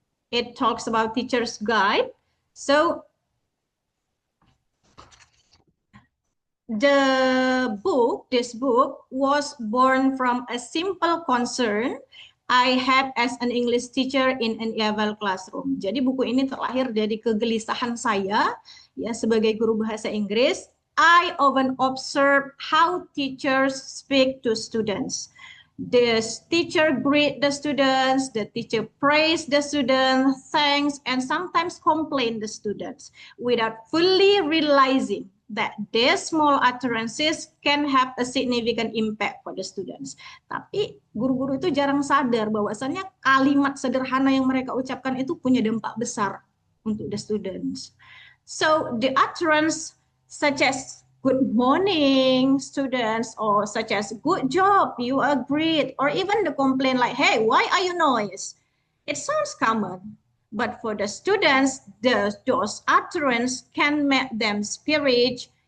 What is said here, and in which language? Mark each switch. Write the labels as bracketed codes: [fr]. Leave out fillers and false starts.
[en] It talks about teacher's guide. So this book was born from a simple concern I had as an English teacher in an EFL classroom. [id] Jadi buku ini terlahir dari kegelisahan saya ya sebagai guru bahasa Inggris. [en] I often observe how teachers speak to students. The teacher greet the students, the teacher praise the students, thanks, and sometimes complain the students without fully realizing that their small utterances can have a significant impact for the students. [id] Tapi guru-guru itu jarang sadar bahwasannya kalimat sederhana yang mereka ucapkan itu punya dampak besar untuk [en] the students. So the utterance such as good morning, students, or such as good job, you are great, or even the complaint like, hey, why are you noise? It sounds common. But for the students, those utterances can make them spirit,